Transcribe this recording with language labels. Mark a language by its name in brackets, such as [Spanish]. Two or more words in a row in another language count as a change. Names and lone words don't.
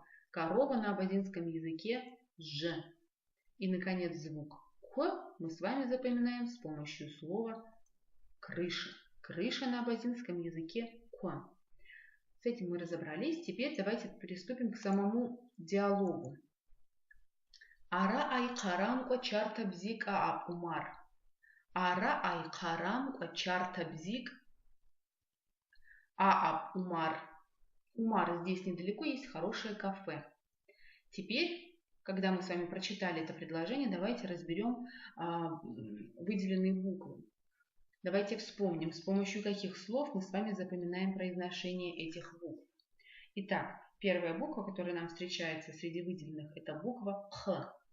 [Russian] Корова на абазинском языке Ж. И, наконец, звук К мы с вами запоминаем с помощью слова крыша. Крыша на абазинском языке К. С этим мы разобрались. Теперь давайте приступим к самому диалогу. [Abaza] Ара айкарамко чартабзик аап умар. Ара айкарамко чартабзик аап умар. [Russian] Умар здесь недалеко, есть хорошее кафе. Теперь, когда мы с вами прочитали это предложение, давайте разберем выделенные буквы. Давайте вспомним, с помощью каких слов мы с вами запоминаем произношение этих букв. Итак, первая буква, которая нам встречается среди выделенных, это буква Х.